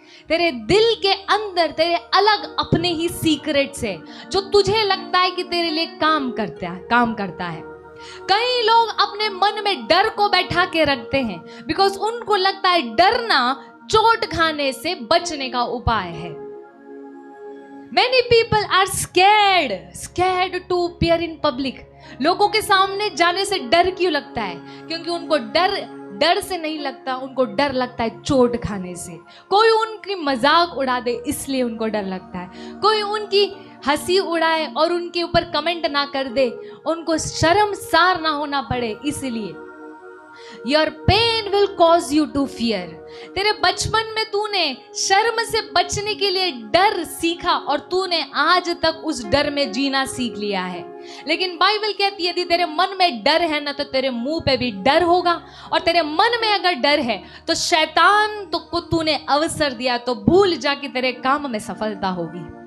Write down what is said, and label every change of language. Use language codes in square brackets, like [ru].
[hi] तेरे दिल के अंदर तेरे अलग अपने ही सीक्रेट्स है जो तुझे लगता है कि तेरे लिए काम करता है। कई लोग अपने मन में डर को बैठा के रखते हैं, बिकॉज उनको लगता है डरना चोट खाने से बचने का उपाय है। [en] Many people are scared to appear in public. [hi] लोगों के सामने जाने से डर क्यों लगता है? क्योंकि उनको डर से नहीं लगता, उनको डर लगता है चोट खाने से। कोई उनकी मजाक उड़ा दे इसलिए उनको डर लगता है, कोई उनकी हंसी उड़ाए और उनके ऊपर कमेंट ना कर दे, उनको शर्मसार ना होना पड़े इसलिए। [en] Your pain will cause you to fear. [hi] तेरे बचपन में तूने शर्म से बचने के लिए डर सीखा और तूने आज तक उस डर में जीना सीख लिया है। लेकिन बाइबल कहती है यदि तेरे मन में डर है ना, तो तेरे मुंह पे भी डर होगा, और तेरे मन में अगर डर है तो शैतान तो को तूने अवसर दिया तो भूल जा कि तेरे काम में सफलता होगी।